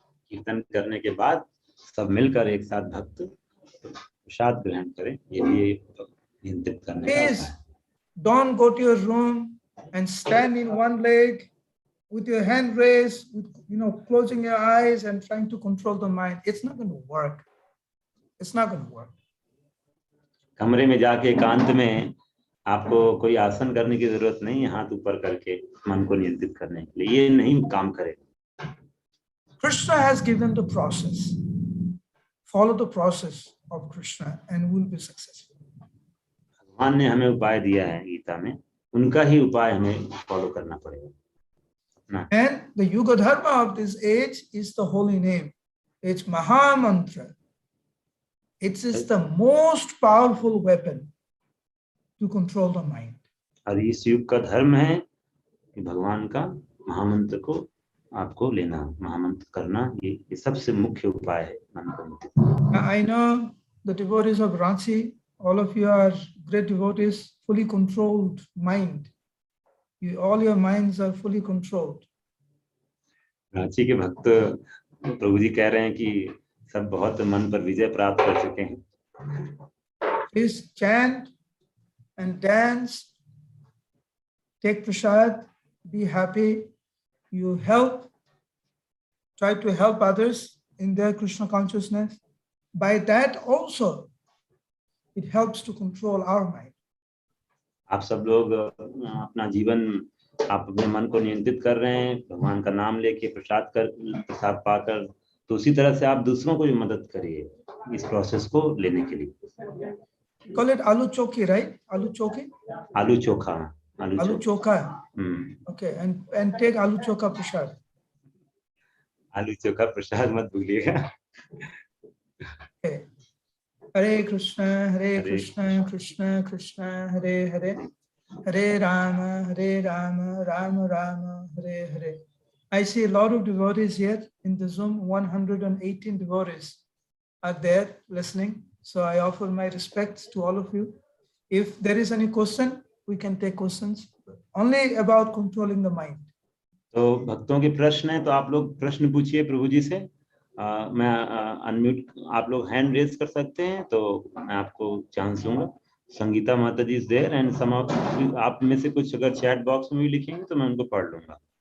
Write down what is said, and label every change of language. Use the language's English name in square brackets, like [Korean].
[Hindi] कीर्तन करने के बाद सब मिलकर एक साथ भक्त प्रसाद ग्रहण करें, ये भी नियंत्रित करने का उपाय है। [English] Don't go to your room and stand in one leg with your hand raised, with, closing your eyes and trying to control the mind. It's not going to work. It's not going to work. [Hindi] कमरे में जाके एकांत में आपको कोई आसन करने की जरूरत नहीं है, हाथ ऊपर करके मन को नियंत्रित करने के लिए, ये नहीं काम करेगा। [English] Krishna has given the process. Follow the process of Krishna and we'll be successful. [Hindi] भगवान ने हमें उपाय दिया है गीता में, उनका ही उपाय हमें फॉलो करना पड़ेगा। [English] And the Yuga Dharma of this age is the holy name. It's Maha Mantra. It is the most powerful weapon to control the mind. [Hindi] और इस युग का धर्म है कि भगवान का महामंत्र को आपको लेना, महामंत्र करना, ये सबसे मुख्य उपाय है मन को नियंत्रित। [English] I know the devotees of Ranchi, all of you are great devotees, fully controlled mind. All your minds are fully controlled. [Hindi] Ranchi के भक्त प्रभु जी कह रहे हैं कि सब बहुत मन पर विजय प्राप्त कर चुके हैं। [English] Please chant and dance, take prasad, be happy. You try to help others in their Krishna consciousness. By that also, it helps to control our mind. [Hindi] आप सब लोग अपना जीवन, आप अपने मन को नियंत्रित कर रहे हैं भगवान का नाम लेके, प्रसाद पाकर, तो उसी तरह से आप दूसरों को भी मदद करिए इस प्रोसेस को लेने के लिए। [English] Call it aloo choki, right? Aloo choki? [Hindi] आलू चोखा। [English] Aloo chokha. Okay, and take aloo chokha prasad. [Hindi] आलू चोखा प्रसाद मत भूलिएगा। [English] Okay. Hare Krishna, Krishna Krishna, Hare Hare, Hare Rama, Rama Rama, Hare Hare. I see a lot of devotees here in the Zoom. 118 devotees are there listening. So I offer my respects to all of you. If there is any question, we can take questions only about controlling the mind. [Hindi] तो भक्तों के प्रश्न है, तो आप लोग प्रश्न पूछिए प्रभु जी से, मैं अनम्यूट, आप लोग हैंड रेज कर सकते हैं तो मैं आपको चांस दूंगा. संगीता माता जी [English] is there and some of [Hindi] आप में से कुछ अगर चैट बॉक्स में भी लिखेंगे तो मैं उनको पढ़ लूंगा.